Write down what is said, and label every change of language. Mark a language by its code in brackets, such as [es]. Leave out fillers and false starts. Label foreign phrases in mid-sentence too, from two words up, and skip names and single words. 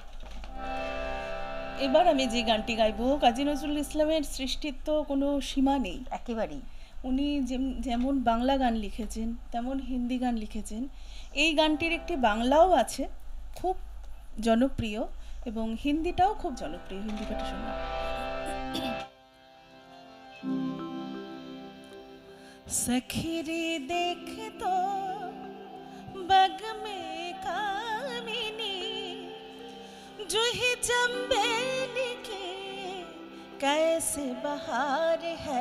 [bn] এবার আমি যে গানটি গাইবো, কাজী নজরুল ইসলামের সৃষ্টির তো কোনো সীমা নেই। একেবারেই। উনি যেমন বাংলা গান লিখেছেন তেমন হিন্দি গান লিখেছেন। এই গানটির একটি বাংলাও আছে, খুব জনপ্রিয়, এবং হিন্দিটাও খুব জনপ্রিয়। হিন্দি পাঠে শোনা। [hi] सखीरी देख तो बग में कामिनी, जूही चंबेली के कैसे बहार है।